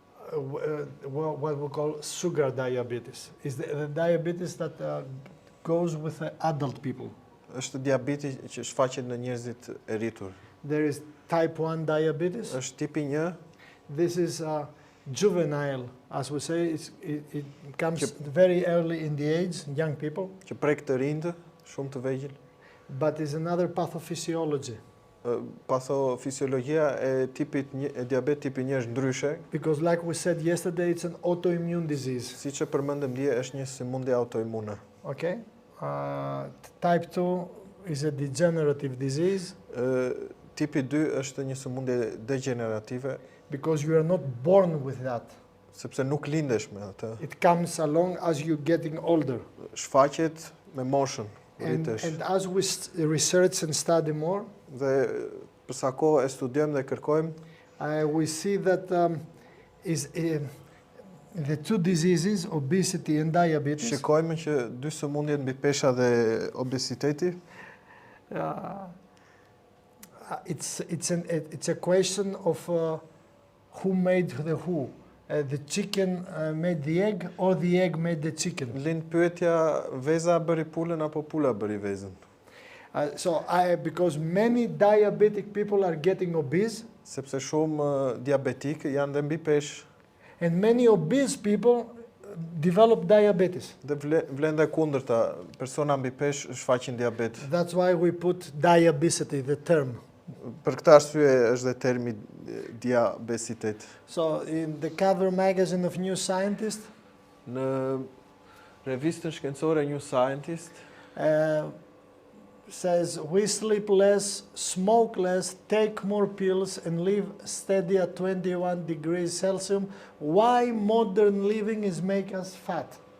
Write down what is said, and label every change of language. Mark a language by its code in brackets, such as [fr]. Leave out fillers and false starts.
[en] What we call sugar diabetes is the diabetes that goes with adult people. [sq] Është diabeti që shfaqet në njerëzit e rritur. [en] There is type 1 diabetes. [sq] Është tipi 1. [en] This is juvenile, as we say. It comes very early in the age, young people. [sq] Që prek të rinj, shumë të vegjël. [en] But is another pathophysiology. [sq] Pathofisiologjia e tipit e diabet tipi 1 është ndryshe. [en] Because like we said yesterday, it's an autoimmune disease. [sq] Siç e përmendëm dje, është një sëmundje autoimune. [en] Okay? Type 2 is a degenerative disease. [sq] Tipi 2 është një sëmundje degenerative. [en] Because you are not born with that. [sq] Sepse nuk lindesh me atë. [en] It comes along as you getting older. [sq] Shfaqet me moshën. [en] And as we research and study more, [sq] dhe për sa kohë e studiojmë dhe kërkojmë, [en] we see that the two diseases, obesity and diabetes, [sq] shikojmë që dy sëmundjet mbi pesha dhe obeziteti, [en] it's a question of who made the who. The chicken made the egg or the egg made the chicken. [sq] Lind pyetja, veza bëri pulën apo pula bëri vezën? [en] Because many diabetic people are getting obese. [sq] Sepse shumë diabetik janë dhe mbi peshë. [en] And many obese people develop diabetes. [sq] Dhe vlen dhe kundërta, persona mbi peshë shfaqin diabet. [en] That's why we put diabesity, the term. [sq] Për këtë arsye është dhe termi diabesitet. [en] So in the cover magazine of New Scientist, [sq] në revistën shkencore New Scientist, [en] says we sleep less, smoke less, take more pills and live steady at 21 degrees Celsius. Why modern living is make us fat?